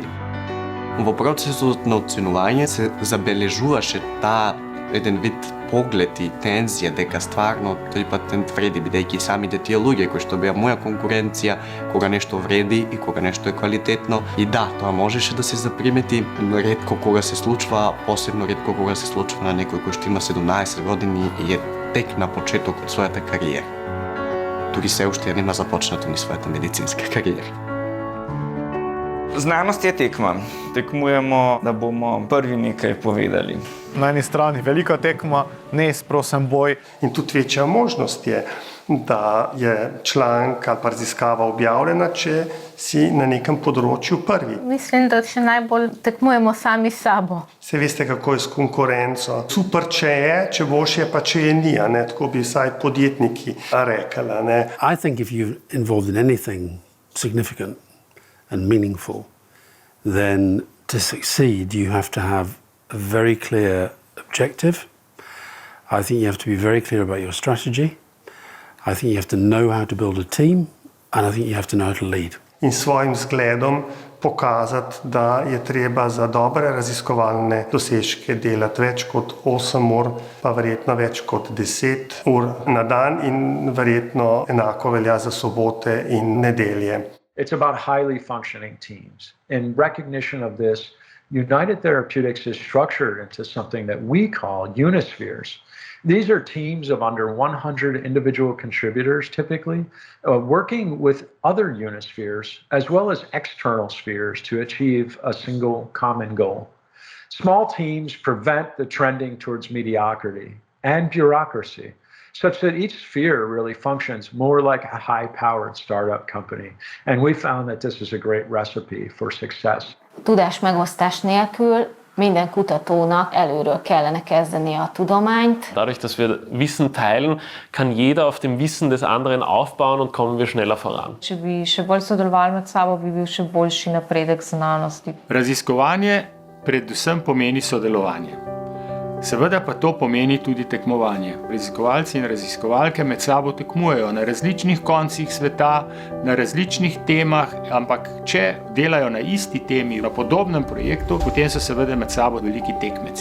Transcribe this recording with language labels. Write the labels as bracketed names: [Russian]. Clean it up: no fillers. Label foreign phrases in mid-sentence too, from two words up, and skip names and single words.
[Macedonian] Во процесот на оценување се забележуваше таа еден вид поглед и тензија дека стварно тој патент вреди, бидејќи самите тие луѓе кои што беа моја конкуренција, кога нешто вреди и кога нешто е квалитетно. И да, тоа можеше да се запримети, ретко кога се случва, посебно ретко кога се случва на некој кој што има 17 години и е тек на почеток од својата кариера. Дури се уште нема започнато ни својата медицинска кариера. [Slovenian] Znanost je tekma. Tekmujemo, da bomo prvi nekaj povedali. Na eni strani velika tekma, neizprosen boj. In tudi večja možnost je, da je članek ali pa raziskava objavljena, če si na nekem področju prvi. Mislim, da še najbolj tekmujemo sami s sabo. Se veste, kako je s konkurenco. Super, če je, če boš je, pa če je ni, ne? Tako bi vsaj podjetniki rekli. Ne? [English] I think if you're involved in anything significant and meaningful, then to succeed you have to have a very clear objective. I think you have to be very clear about your strategy. I think you have to know how to build a team, and I think you have to know how to lead. [Slovenian] In svojim zgledom pokazati, da je treba za dobre raziskovalne dosežke delati več kot 8 ur, pa verjetno več kot 10 ur na dan in verjetno enako velja za sobote in nedelje. [English] It's about highly functioning teams. In recognition of this, United Therapeutics is structured into something that we call unispheres. These are teams of under 100 individual contributors, typically, working with other unispheres as well as external spheres to achieve a single common goal. Small teams prevent the trending towards mediocrity and bureaucracy, such that each sphere really functions more like a high-powered startup company. And we found that this is a great recipe for success. [Hungarian] Tudásmegosztás nélkül minden kutatónak előről kellene kezdenie a tudományt. [German] Dadurch, dass wir Wissen teilen, kann jeder auf dem Wissen des anderen aufbauen und kommen wir schneller voran. [Slovenian] Če bi še bolj sodelovali med sabo, bi bil še boljši napredek znanosti. Raziskovanje predvsem pomeni sodelovanje. Seveda pa to pomeni tudi tekmovanje. Raziskovalci in raziskovalke med sabo tekmujejo na različnih koncih sveta, na različnih temah, ampak če delajo na isti temi, na podobnem projektu, potem so seveda med sabo veliki tekmeci.